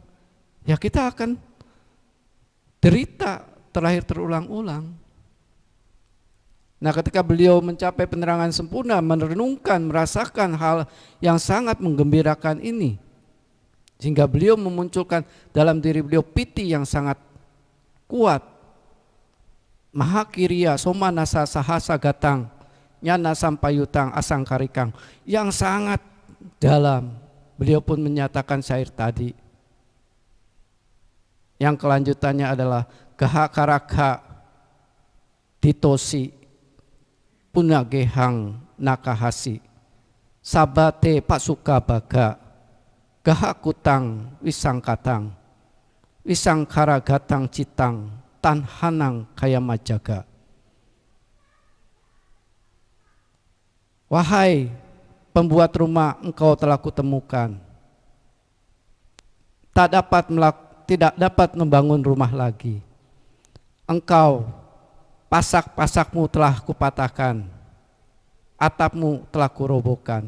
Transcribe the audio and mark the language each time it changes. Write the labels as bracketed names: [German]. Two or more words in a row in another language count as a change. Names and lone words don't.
[Indonesian] Ya kita akan derita terlahir terulang-ulang. Nah, ketika beliau mencapai penerangan sempurna, merenungkan, merasakan hal yang sangat menggembirakan ini, sehingga beliau memunculkan dalam diri beliau piti yang sangat kuat, [Pali] mahakiriya somanasa sahasa gatang nyana sampayutang asangkarikang, [Indonesian] yang sangat dalam. Beliau pun menyatakan syair tadi, yang kelanjutannya adalah [Pali] gahakaraka ditosi punagehang nakahasi sabate pasuka baga gahakutang wisangkatang wisangkaragatang citang tanhanang kayamajaga. [Indonesian] Wahai pembuat rumah, engkau telah kutemukan, tidak dapat membangun rumah lagi. Engkau, pasak-pasakmu telah kupatahkan, atapmu telah kurobohkan.